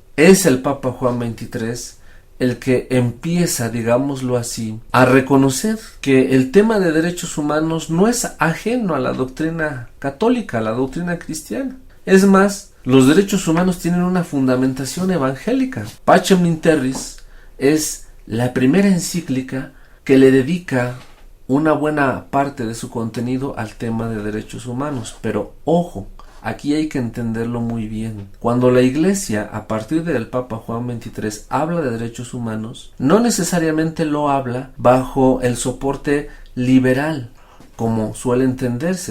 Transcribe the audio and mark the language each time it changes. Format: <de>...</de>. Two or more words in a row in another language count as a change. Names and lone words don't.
<es>Es el Papa Juan XXIII el que empieza, digámoslo así, a reconocer que el tema de derechos humanos no es ajeno a la doctrina católica, a la doctrina cristiana. Es más, los derechos humanos tienen una fundamentación evangélica. Pacem in Terris es la primera encíclica que le dedica una buena parte de su contenido al tema de derechos humanos. Pero ojo, aquí hay que entenderlo muy bien. Cuando la Iglesia, a partir del Papa Juan XXIII, habla de derechos humanos, no necesariamente lo habla bajo el soporte liberal, como suele entenderse.</es>